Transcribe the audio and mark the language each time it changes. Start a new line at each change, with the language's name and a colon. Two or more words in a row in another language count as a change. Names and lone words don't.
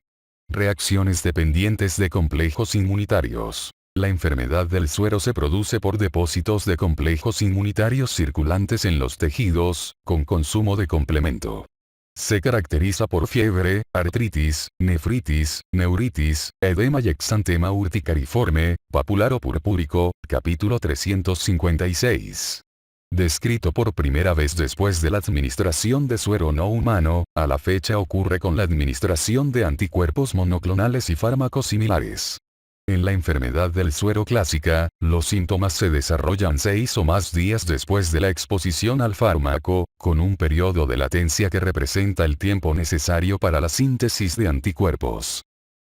Spanish: Reacciones dependientes de complejos inmunitarios. La enfermedad del suero se produce por depósitos de complejos inmunitarios circulantes en los tejidos, con consumo de complemento. Se caracteriza por fiebre, artritis, nefritis, neuritis, edema y exantema urticariforme, papular o purpúrico, capítulo 356. Descrito por primera vez después de la administración de suero no humano, a la fecha ocurre con la administración de anticuerpos monoclonales y fármacos similares. En la enfermedad del suero clásica, los síntomas se desarrollan 6 o más días después de la exposición al fármaco, con un periodo de latencia que representa el tiempo necesario para la síntesis de anticuerpos.